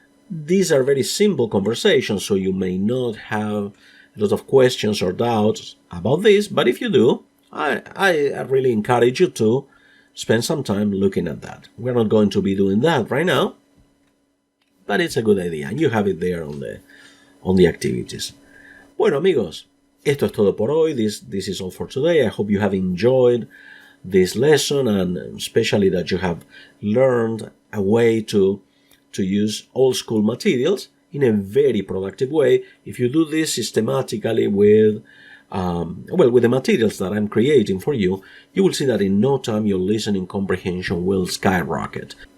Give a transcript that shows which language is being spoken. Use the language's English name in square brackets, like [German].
[English] These are very simple conversations, so you may not have a lot of questions or doubts about this, but if you do, I really encourage you to spend some time looking at that. We're not going to be doing that right now, but it's a good idea, and you have it there on the activities. [Spanish] Bueno, amigos, esto es todo por hoy. [English] This is all for today. I hope you have enjoyed this lesson and especially that you have learned a way to use old school materials in a very productive way. If you do this systematically with the materials that I'm creating for you, you will see that in no time your listening comprehension will skyrocket.